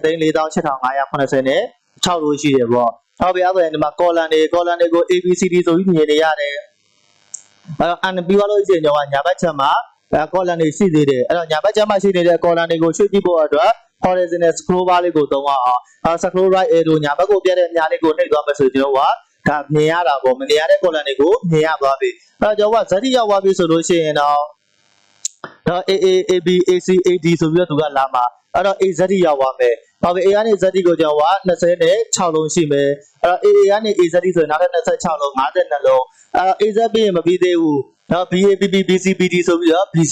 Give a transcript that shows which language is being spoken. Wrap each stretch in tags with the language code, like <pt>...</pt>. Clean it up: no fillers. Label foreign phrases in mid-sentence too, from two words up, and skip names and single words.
<my>10,48,580 နဲ့6 row ရှိတယ်ပေါ့ဟုတ်ပြီအဲ့ဒါဆိုရင်ဒီမှာ column တွေကို ABCD ဆိုပြီးမြင်နေရတယ်အဲ့တော့ and ပြီးသွားလို့ရှိရင်ကျွန်တော်ကညာဘက်ချက်မှာcolumn တွေရှိသေးတယ်အဲ့တော့ညာဘက်ချက်မှာရှိနေတဲ့ column တွေကိုရွှေ့ကြည့်ဖို့အတွက်</my> <en>horizontal scroll bar</en> <my>လေးကိုသုံးအောင်</my> <en>scroll right arrow</en> <my>ညာဘက်ကိုပြတဲ့ညာလေးကိုနှိပ်သွားမယ်ဆိုကျွန်တော်ကဒါမြင်ရတာပေါ့မမြင်ရတဲ့ column တွေကိုမြင်ရသွားပြီအဲ့တော့ကျွန်တော်ကဇက်တိရောက်သွားပြီဆိုလို့ရှိရင်တော့ AA AB AC AD ဆိုပြီးတော့သူကလာမှာအဲ့တော့ A ဇက်တိရောက်သွားမယ်ဟုတ်ပြီ A ကနေ Z ကိုကျွန်တော်က26လုံးရှိမယ်အဲ့တော့ AA ကနေ A Z ဆိုရင်နောက်ထပ်26လုံး52လုံးအဲ့တော့ A Z ပြီးရင်မပြီးသေးဘူးနော် BAPP BCPD ဆိုပြီးတော့ BZ</my>